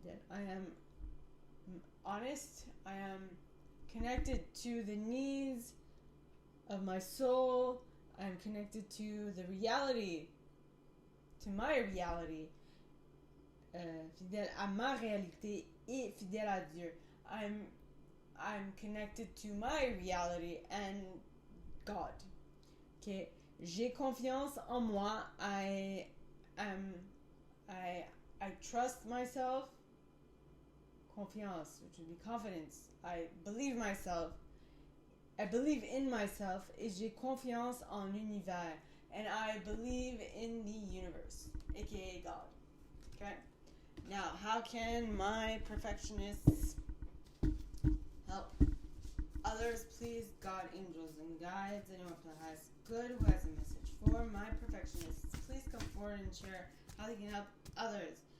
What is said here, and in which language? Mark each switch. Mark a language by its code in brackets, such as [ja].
[en] I am honest. I am connected to the needs of my soul. I am connected to the reality, to my reality. [fr] Fidèle à ma réalité et fidèle à Dieu. [en] I'm connected to my reality and God. Okay. [fr] J'ai confiance en moi. [en] I trust myself. Confiance, which would be confidence. I believe myself. I believe in myself. [fr] Et j'ai confiance en l'univers. [en] And I believe in the universe, aka God. Okay? Now, how can my perfectionists help others? Please, God, angels, and guides, anyone from the highest good who has a message for my perfectionists, please come forward and share how they can help others.